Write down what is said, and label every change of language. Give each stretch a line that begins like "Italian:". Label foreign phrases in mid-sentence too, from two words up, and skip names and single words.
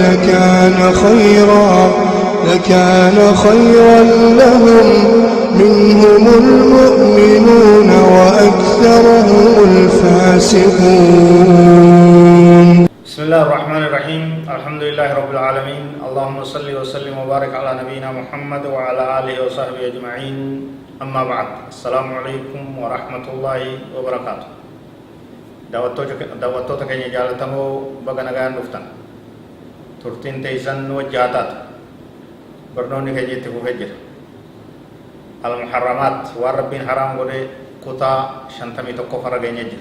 Arabic: لكان خيرا لهم منهم المؤمنون وأكثرهم الفاسقون. بسم الله الرحمن الرحيم. الحمد لله رب العالمين. اللهم صل وسلم وبارك على نبينا محمد وعلى آله وصحبه أجمعين. أما بعد. السلام عليكم ورحمة الله وبركاته.
Oromo: daawwattoota keenya jaalatamoo baga nagaan dhuftan. Turtiin teessan wajjaataatu. Barnoonni keenya itti fufee jira. Al-Muharramaat waan Rabbiin haraam godhe kutaa 51 farra geenye jira.